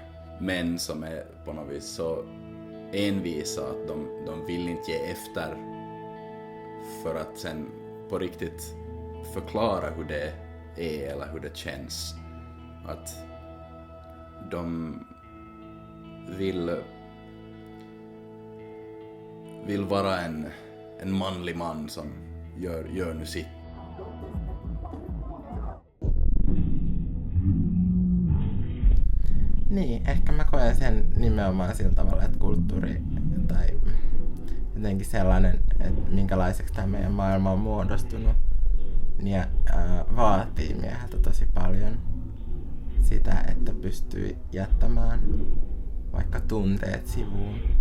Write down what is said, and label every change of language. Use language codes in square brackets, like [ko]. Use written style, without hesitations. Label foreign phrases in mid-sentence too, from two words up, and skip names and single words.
[sv] Män som är på något vis så envisa att de vill inte ge efter för att sen på riktigt förklara hur det är eller hur det känns. Att de vill vara en manlig man som gör nu sitt. [fi] Niin, ehkä mä koen sen nimenomaan sillä tavalla, että kulttuuri tai jotenkin sellainen, että minkälaiseksi tämä meidän maailma on muodostunut, niin vaatii mieheltä tosi paljon sitä, että pystyy jättämään vaikka tunteet sivuun.